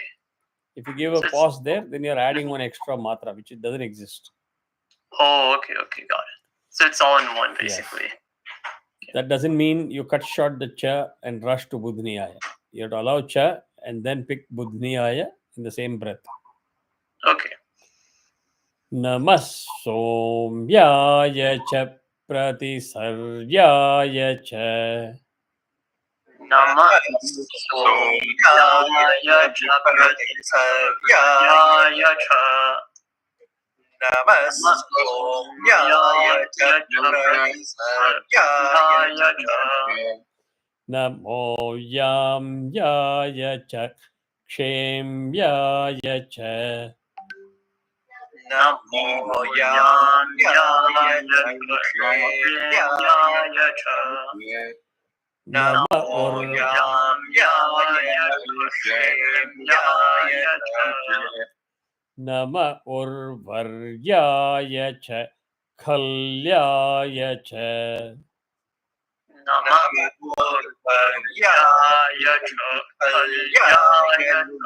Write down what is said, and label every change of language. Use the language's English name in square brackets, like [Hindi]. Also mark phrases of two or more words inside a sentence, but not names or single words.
[English] If you give a pause there, then you're adding one extra matra, which it doesn't exist. Oh, okay, got it. So it's all in one, basically. Yes. That doesn't mean you cut short the cha and rush to Buddhniyaya. You have to allow cha and then pick Buddhniyaya in the same breath. Okay. [Sanskrit] Namas Somyaya cha Pratisaryaya cha. Namah Somyaya cha Pratisaryaya cha. Namah Somyaya cha Pratisaryaya cha. Namo Yamyaya cha Kshemyaya cha. Namo Yamyaya cha Kshemyaya cha. Namo Yamyaya cha Kshemyaya cha. Nama Urvaryaya cha Kalyaya cha. Namah Urvaryaya cha Kalyaya cha.